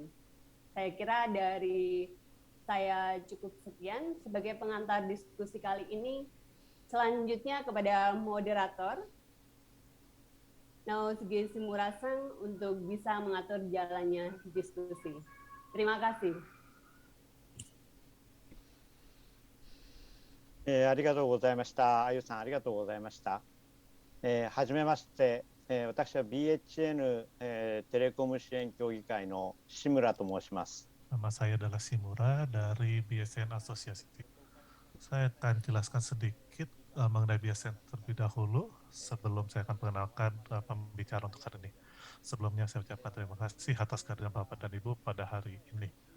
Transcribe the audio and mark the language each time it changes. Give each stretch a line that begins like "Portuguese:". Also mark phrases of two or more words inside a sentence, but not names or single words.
Indonesian: Saya kira dari saya cukup sekian sebagai pengantar diskusi kali ini. Selanjutnya kepada moderator Nausigis Ngurasang untuk bisa mengatur jalannya diskusi. Terima kasih.
Japanese: ありがとうございました。あゆさん、ありがとうございました。はじめまして、私は BHN、テレコム支援協議会の志村と申します。
Indonesian: Nama saya adalah Simura dari BSN Asosiasi. Saya akan jelaskan sedikit mengenai BSN terlebih dahulu sebelum saya akan perkenalkan pembicara untuk hari ini. Sebelumnya saya ucapkan terima kasih atas kehadiran Bapak dan Ibu pada hari ini.